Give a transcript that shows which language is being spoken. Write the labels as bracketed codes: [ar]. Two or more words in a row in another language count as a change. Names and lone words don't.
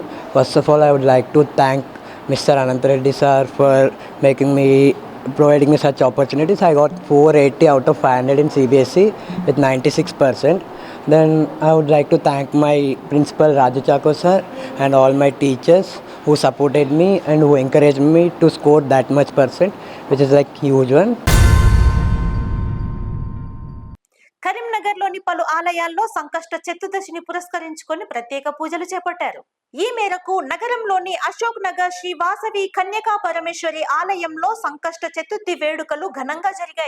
[en] First of all, I would like to thank Mr. Anant Reddy sir for providing me such opportunities. I got 480 out of 500 in CBSE with 96%. Then I would like to thank my principal Raju Chako sir and all my teachers who supported me and who encouraged me to score that much percent, which is like huge one. [te] కరీంనగర్లోని పలు ఆలయాల్లో సంకష్ట చతుర్దశిని పురస్కరించుకొని ప్రత్యేక పూజలు చేపట్టారు. ఈ మేరకు నగరంలోని అశోక్ నగర్ శ్రీ వాసవి కన్యకా పరమేశ్వరి ఆలయంలో సంకష్ట చతుర్థి వేడుకలు ఘనంగా జరిగాయి.